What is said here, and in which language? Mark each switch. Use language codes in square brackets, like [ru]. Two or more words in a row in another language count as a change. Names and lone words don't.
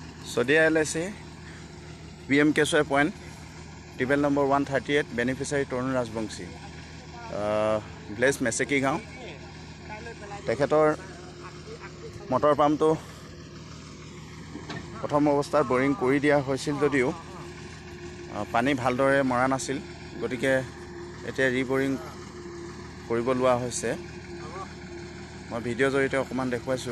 [en] Sodia LIC, PM Kesway Point, table number 138, beneficiary Torun Rajbongsi. Blaze Meseki Gaon. [as] তেখেতৰ মটৰ পাম্পটো প্ৰথম অৱস্থাত বৰিং কৰি দিয়া হৈছিল যদিও পানী ভালদৰে মৰা নাছিল, গতিকে এতিয়া ৰিবৰিং কৰিব লোৱা হৈছে। মই ভিডিঅ' জৰিয়তে অকমান দেখুৱাইছোঁ।